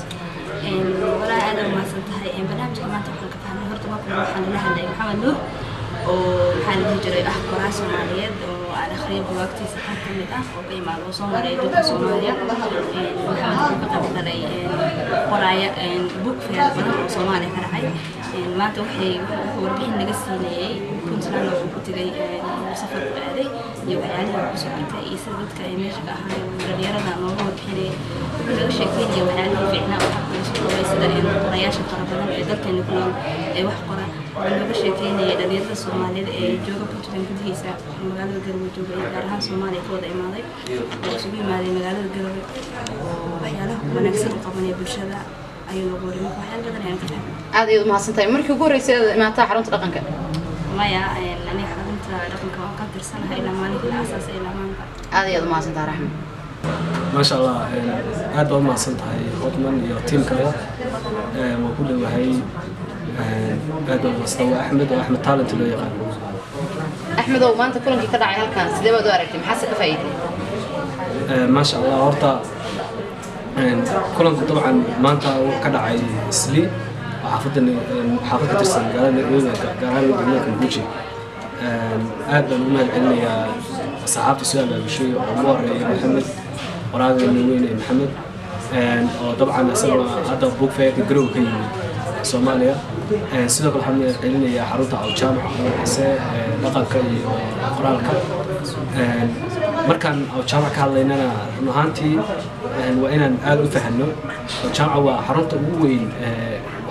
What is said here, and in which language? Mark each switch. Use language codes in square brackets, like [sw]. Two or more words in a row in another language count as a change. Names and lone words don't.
[so] walaa aad u mahadsan tahay barnaamijka maanta waxaan ka fahmay horta marka waxaan la hadlay Maxamed Nuur oo waxaan la jiray qoraa Soomaaliyeed oo aan akhriyay buugaagtiisa qaar ka mid ah oo ka imaado soo maray dalka Soomaaliya waxaan ka qayb galay qoraaya [en] book fair [so] badan oo Soomaaliya ka dhacay maanta waxay warbixin naga siinayay Puntland oo ku tagay safar ku aaday iyo waxyaalaha ku soo bartay iyo sida dadka ay meesha ka ahaayeen dhalinyarada nooga warbixinay laga sheekeeyay waxyaalaha fiicnaa oo xaqooda soo qabay sida qorayaasha fara badan ee dalkeena ku nool ay wax qoraan laga sheekeynaya dhalinyarada Soomaaliyeed ee jooga Puntland gudihiisa magaalada Garowe jooga iyo gaar ahaan Soomaaliya ka wada imaaday oo isugu imaaday magaalada Garowe oo waxyaalaha wanaagsan u qabanaya bulshada ayuu loo qoray waxyaalo badan ayaan ka fahmay aad iyo mahadsantahay markii ugu horeysay imaataa xarunta dhaqanka maya ani xarunta dhaqanka waan ka tirsanahay ilaa maalinka la aasaasay ilaa maanta aad iyo mahadsantahay Raxmaan [ar] ما شاء الله [so] aad baa mahadsantahay Hotman iyo teamkaaga waa ku dhawahay aad baa mahadsantahay Axmed talent loo yaqaan Axmed oo maanta kulankii ka dhacay halkan sidee baad u aragtay maxaa ka faa'iiday [ar] ما شاء الله [so] horta kulanku dabcan maanta ka dhacay Islii xaafadda tirsan magaalada Nairobi gaar ahaan magaalada Buuji aad baan u mahadcelinayaa asxaabta soo abaabushay oo ugu horeeyay Maxamed waraaqeena weyn ee Maxamed oo dabcan asagoo hadda [en] book fair [so] Garowe ka yimid Soomaaliya sidoo kale waxaan mahadcelinayaa xarunta Awjaamac oo xisee dhaqanka iyo qoraalka markaan Awjaamac ka hadlaynana run ahaantii waa inaan aad u fahanno Awjaamac waa xarunta ugu weyn wax